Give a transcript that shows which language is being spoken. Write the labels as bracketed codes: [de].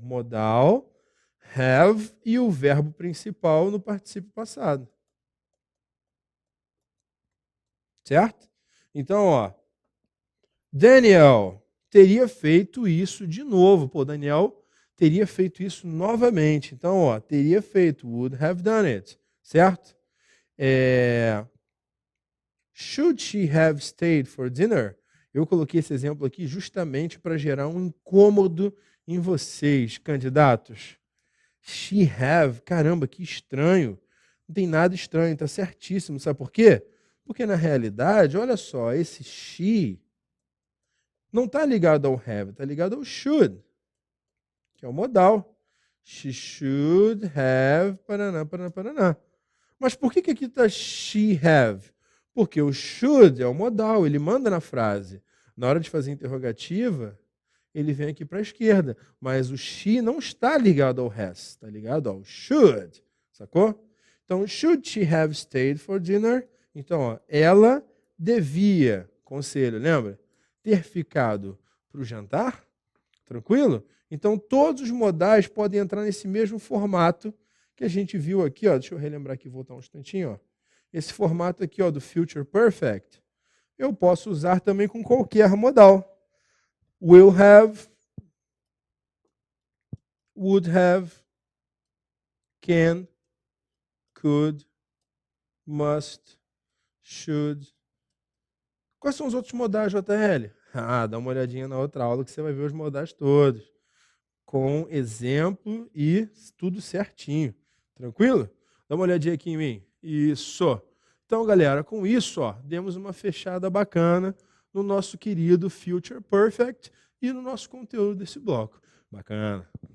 [pt] Modal, have e o verbo principal no particípio passado. Certo? Então, ó, Daniel teria feito isso de novo. Pô, Daniel teria feito isso novamente. Então, ó, teria feito, [en] would have done it. [pt] Certo? [en] Should she have stayed for dinner? [pt] Eu coloquei esse exemplo aqui justamente para gerar um incômodo em vocês, candidatos. She have, caramba, que estranho. Não tem nada estranho, está certíssimo. Sabe por quê? Porque na realidade, olha só, esse she não está ligado ao have, está ligado ao should, que é o modal. [en] She should have, [pt] paraná, paraná, paraná. Mas por que aqui está she have? Porque o should é o modal, ele manda na frase. Na hora de fazer interrogativa, ele vem aqui para a esquerda. Mas o she não está ligado ao has, está ligado ao should. Sacou? Então, [en] should she have stayed for dinner? [pt] Então, ó, ela devia, conselho, lembra? Ter ficado para o jantar? Tranquilo? Então, todos os modais podem entrar nesse mesmo formato que a gente viu aqui. Ó, deixa eu relembrar aqui, voltar um instantinho. Ó. Esse formato aqui, ó, do Future Perfect, eu posso usar também com qualquer modal. [en] Will have, would have, can, could, must, should. [pt] Quais são os outros modais, JL? Ah, dá uma olhadinha na outra aula que você vai ver os modais todos. Com exemplo e tudo certinho. Tranquilo? Dá uma olhadinha aqui em mim. Isso. Então, galera, com isso, ó, demos uma fechada bacana no nosso querido Future Perfect e no nosso conteúdo desse bloco. Bacana.